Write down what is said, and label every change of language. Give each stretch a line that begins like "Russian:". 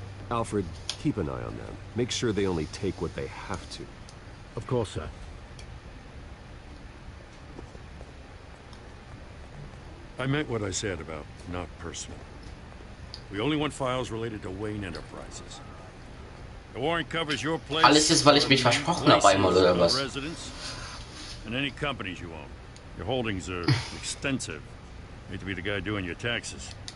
English: Alfred, keep an eye on them. Make sure they only take what they have to. Of course, sir. I meant what I said about not personal. We only want files related to Wayne Enterprises. The warrant covers your place.
German: Alles ist, weil ich mich versprochen habe einmal oder was?
English: Residence and any companies you own. Your holdings are extensive. Need to be the guy doing your taxes.